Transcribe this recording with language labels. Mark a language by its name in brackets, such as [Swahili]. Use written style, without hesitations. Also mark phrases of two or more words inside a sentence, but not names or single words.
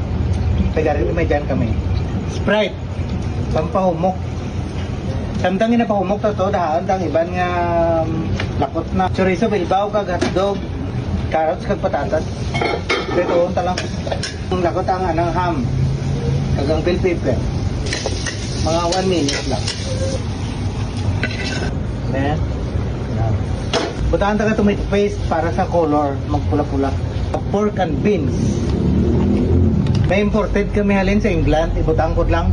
[Hiligaynon] Tagarin may dyan kami. Sprite. Pampahumok. Samtang ginapahumok na to, dahan tang iban nga lakot na chorizo, bilbao, kag hotdog, carrots, kag patatas. Pero talang lakot ang anang ham, kag ang bell pepper. Mga 1 minute lang. Then, butahan taga [English] tomato paste [Hiligaynon] para sa color, magpula-pula. [English] Pork and beans. [Hiligaynon] May imported kami halin sa England, ibutang ko lang.